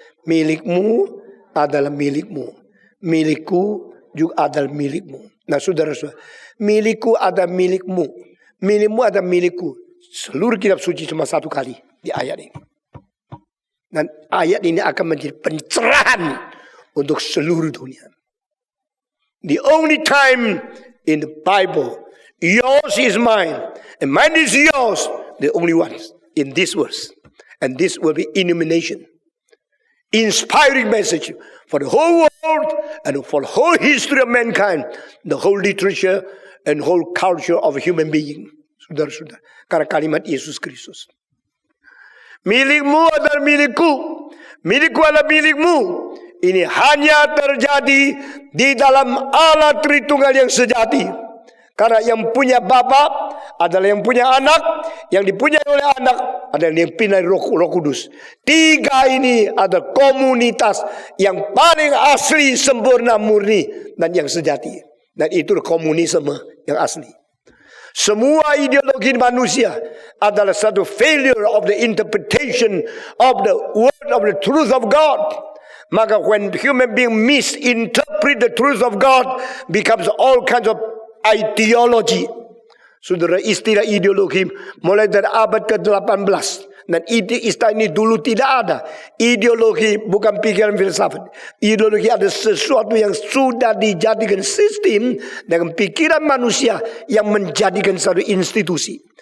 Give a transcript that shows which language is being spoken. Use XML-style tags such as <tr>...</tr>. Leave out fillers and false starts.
<id>Milikmu adalah milikmu. Milikku juga adalah milikmu. Nah saudara-saudara, milikku adalah milikmu. Milikmu adalah milikku. Seluruh kitab suci cuma 1 kali di ayat ini. Dan ayat ini akan menjadi pencerahan untuk seluruh dunia.</id> <en>The only time in the Bible, yours is mine, and mine is yours. The only ones in this verse. And this will be illumination. Inspiring message for the whole world and for the whole history of mankind. The whole literature and whole culture of a human being.</en> <id>Saudara-saudara. Karena kalimat Yesus Kristus. Milikmu adalah milikku. Milikku adalah milikmu. Ini hanya terjadi di dalam Allah Tritunggal yang sejati. Karena yang punya Bapa adalah yang punya anak, yang dipunyai oleh anak adalah yang punya Roh Kudus. 3 ini adalah komunitas yang paling asli, sempurna, murni, dan yang sejati. Dan itu komunisme yang asli. Semua ideologi manusia adalah satu</id> <en>failure of the interpretation of the word of the truth of God.</en> <id>Maka</id> <en>when human being misinterpret the truth of God, becomes all kinds of ideology.</en> <id>Saudara, istilah ideologi mulai dari abad ke-18. Dan istilah ini dulu tidak ada. Ideologi bukan pikiran filsafat. Ideologi ada sesuatu yang sudah dijadikan sistem dengan pikiran manusia yang menjadikan satu institusi.</id>